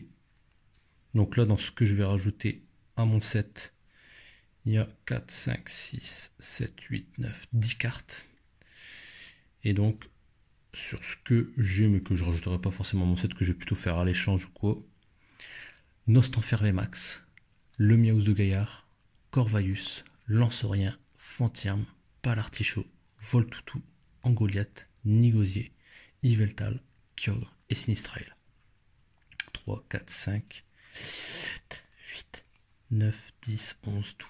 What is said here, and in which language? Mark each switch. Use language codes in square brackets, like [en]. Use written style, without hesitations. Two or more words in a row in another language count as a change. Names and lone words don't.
[fr] Donc là, dans ce que je vais rajouter à mon set, il y a 4, 5, 6, 7, 8, 9, 10 cartes. Et donc, sur ce que j'ai, mais que je ne rajouterai pas forcément à mon set, que je vais plutôt faire à l'échange ou quoi, Nostanfer VMAX, le Miaus de Gaillard, Corvalius, Lanceurien, Fantirme, Palartichaut, Voltoutou, Angoliath, Nigosier, Yveltal, Kyogre et Sinistrail. 3, 4, 5, 7, 8, 9, 10, 11, 12.